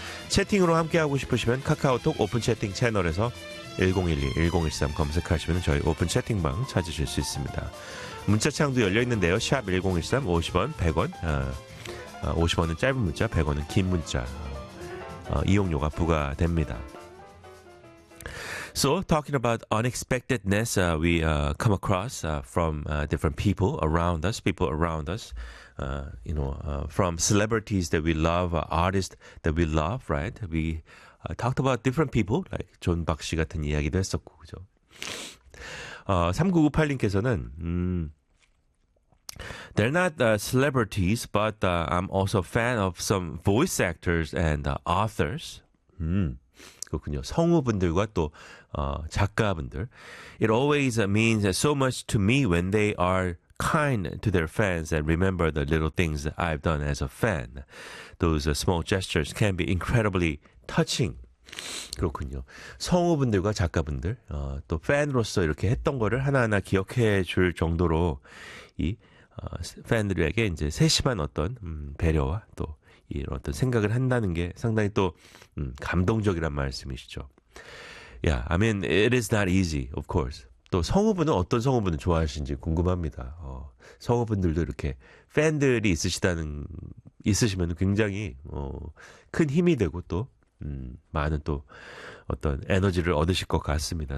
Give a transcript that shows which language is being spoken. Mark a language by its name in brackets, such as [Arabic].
[Korean] 채팅으로 함께하고 싶으시면 카카오톡 오픈 채팅 채널에서 1012-1013 검색하시면 저희 오픈 채팅방 찾으실 수 있습니다. 문자창도 열려있는데요. 샵 1013, 50원, 100원, 50원은 짧은 문자, 100원은 긴 문자, 이용료가 부과됩니다. [English] So, talking about unexpectedness, we come across from different people around us, people around us, from celebrities that we love, artists that we love, right? We talked about different people, like [Korean] 존 박씨 같은 이야기도 했었고, 그죠? [English] 3998님께서는, they're not celebrities, but I'm also a fan of some voice actors and authors. [Korean] 그렇군요. 성우분들과 또 작가분들. [English] It always means so much to me when they are kind to their fans and remember the little things that I've done as a fan. Those small gestures can be incredibly touching. [Korean] 그렇군요. 성우분들과 작가분들, 또 팬으로서 이렇게 했던 거를 하나하나 기억해 줄 정도로 이 팬들에게 이제 세심한 어떤 배려와 또 이런 어떤 생각을 한다는 게 상당히 또 감동적이란 말씀이시죠. [English] Yeah, I mean, it is not easy, of course. [Korean] 또 성우분은 어떤 성우분을 좋아하시는지 궁금합니다. 성우분들도 이렇게 팬들이 있으시면 굉장히 큰 힘이 되고 또 많은 또 어떤 에너지를 얻으실 것 같습니다.